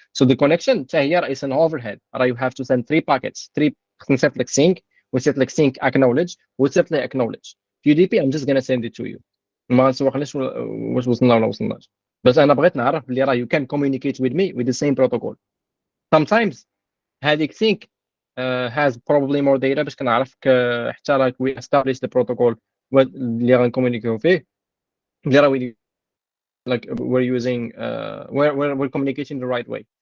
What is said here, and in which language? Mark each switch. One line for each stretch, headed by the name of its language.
English: So the connection
Arabic: حتى هي راه
English: is an overhead. راه you have to send 3 packets.
Arabic: 3 خصني نصيفط لك sync وصيفط لك sync acknowledge وصيفط لي acknowledge.
English: في UDP I'm just gonna send it to you.
Arabic: ما نسوقليش واش وصلنا ولا وصلناش. بس انا بغيت نعرف بلي راه
English: you can communicate with me with the same protocol. Sometimes هذيك sync has probably more data
Arabic: باش كنعرفك حتى
English: like we establish the protocol
Arabic: اللي غنكومونيكيو فيه اللي راه
English: like we're using we're communicating the right way.